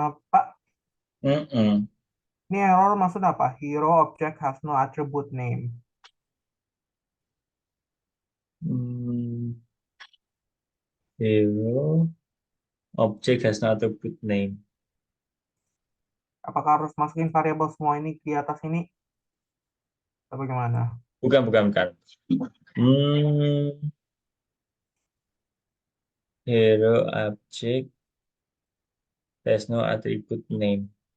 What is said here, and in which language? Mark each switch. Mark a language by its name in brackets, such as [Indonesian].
[Indonesian] Pak, Mm-mm. ini error maksud apa? [English] Hero object has no attribute name. Hmm, Hero object has no attribute name. [Indonesian] Apakah harus masukin variabel semua ini di atas ini? Atau bagaimana? Bukan, bukan, bukan. [English] Hmm, Hero object has no attribute name.